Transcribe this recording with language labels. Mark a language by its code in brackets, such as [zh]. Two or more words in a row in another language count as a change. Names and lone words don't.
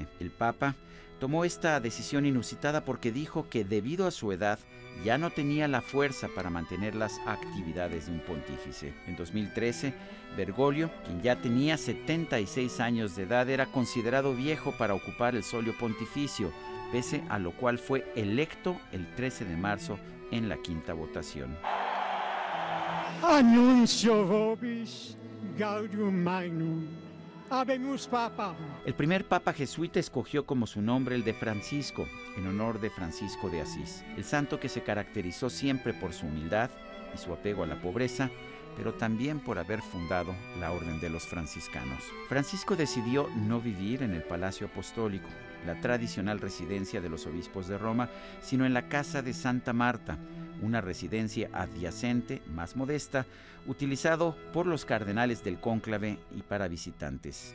[es] El Papa tomó esta decisión inusitada porque dijo que debido a su edad ya no tenía la fuerza para mantener las actividades de un pontífice. En 2013, Bergoglio, quien ya tenía 76 años de edad, era considerado viejo para ocupar el solio pontificio, pese a lo cual fue electo el 13 de marzo en la quinta votación. [la] Annuncio vobis gaudium magnum. Habemus Papa. [es] El primer papa jesuita escogió como su nombre el de Francisco, en honor de Francisco de Asís, el santo que se caracterizó siempre por su humildad y su apego a la pobreza, pero también por haber fundado la Orden de los Franciscanos. Francisco decidió no vivir en el Palacio Apostólico, la tradicional residencia de los obispos de Roma, sino en la casa de Santa Marta, una residencia adyacente, más modesta, utilizado por los cardenales del cónclave y para visitantes.